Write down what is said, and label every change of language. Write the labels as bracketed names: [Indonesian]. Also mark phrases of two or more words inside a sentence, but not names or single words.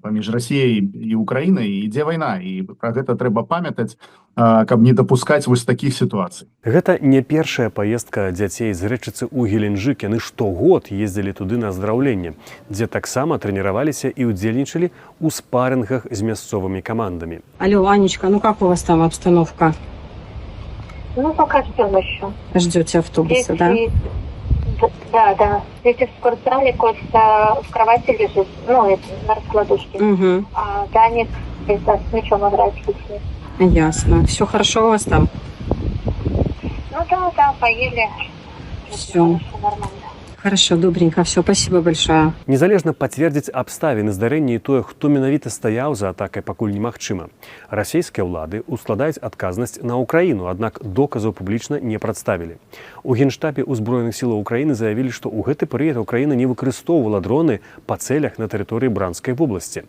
[Belarusian] Паміж Расіяй і Украінай ідзе вайна, і пра гэта трэба памятаць, каб не дапускаць вось такіх сітуацый. Гэта не першая паездка дзяцей з Рэчыцы ў Геленджык. Яны штогод ездзілі туды на аздараўленне, дзе таксама тренироваліся і удзельнічалі ў спарынгах з мясцовымі камандамі. [Russian] Алло, Анечка, ну как у вас там обстановка? Ну, пока ждем еще. Ждете автобуса, да? Да. Дети в спортзале, Костя в кровати лежит, ну, это, на раскладушке. Угу. А Даник с мячом играет с детьми. Ясно. Все хорошо у вас там? Ну да, поели. Все. Нормально. Хорошо, добренько. Все, спасибо большое. [Belarusian] Незалежна пацвердзіць абставіны здарэння і тое, хто менавіта стаяў за атакай, пакуль немагчыма. Расійскія ўлады ускладаюць адказнасць на Украіну, аднак доказаў публічна не прадставілі. У Генштабе ўзброеных сілаў Украіны заявілі, што ў гэты перыяд Украіна не выкарыстоўвала дроны па цэлях на тэрыторыі Бранскай вобласці.